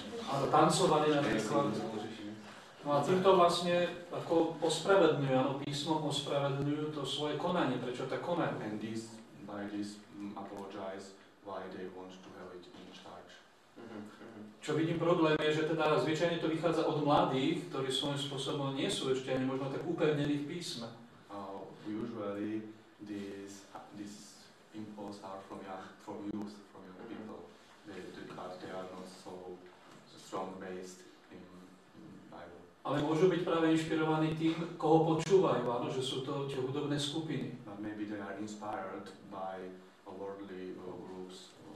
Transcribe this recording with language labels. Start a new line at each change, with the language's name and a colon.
Slovak: Áno, tancovali napríklad. No a týmto vlastne ako ospravedlňujú, áno, písmom ospravedlňujú to svoje konanie, prečo tak konajú.
English: And by this apologize why they want to have it in church.
Slovak: Čo vidím problém je, že teda zvyčajne to vychádza od mladých, ktorí svojím spôsobom nie sú ešte ani možno tak upevnení v písme.
English: Usually this impulse are from youth, from young people. But they are not so strong based in Bible.
Slovak: Ale môžu byť práve inšpirovaní tým, koho počúvajú, áno, že sú to tie hudobné skupiny.
English: But maybe they are inspired by worldly groups.